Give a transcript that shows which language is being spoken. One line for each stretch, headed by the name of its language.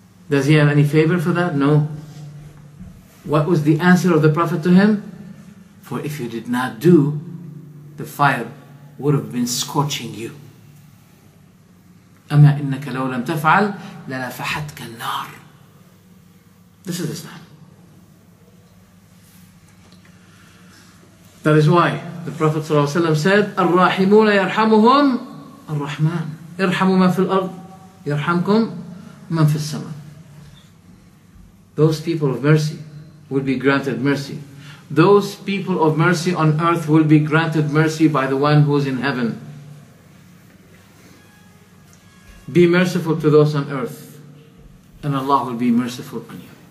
English: Does he have any favor for that? No. What was the answer of the Prophet to him? For if you did not do, the fire would have been scorching you.
Arabic: أما إنك لو لم تفعل للفحتك النار.
English: This is Islam. That is why the Prophet ﷺ said,
Arabic: الراحمون يرحمهم الرحمن ارحموا من في الأرض يرحمكم من في السماء.
English: Those people of mercy will be granted mercy. Those people of mercy on earth will be granted mercy by the one who is in heaven. Be merciful to those on earth, and Allah will be merciful on you.